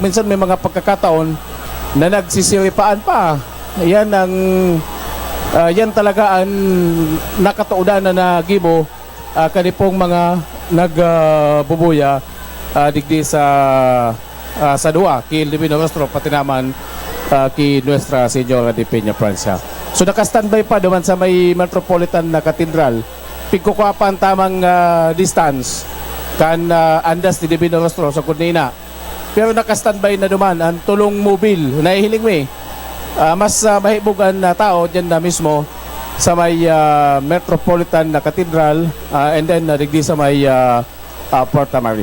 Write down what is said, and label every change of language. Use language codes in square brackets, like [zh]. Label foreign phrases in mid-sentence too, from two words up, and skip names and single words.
[tl] Minsan may mga pagkakataon na nagsisiripaan pa. [bik] Yan ang yan talaga ang nakatuunan na nagibo kanipong mga nagbubuya digdi sa dua kay El Divino Rostro pati naman kay Nuestra Señora de Peña Francia. So naka-standby pa naman sa may Metropolitan na Cathedral. Pigkukuha pa ang tamang distance kan andas ni Divino Rostro sa Cunina. Pero naka-standby na duman ang tulong mobil. Nahihiling mo mas mahibugan na tao dyan na mismo sa may Metropolitan na Cathedral [en] and then [bik] digdi sa may Porta Mari.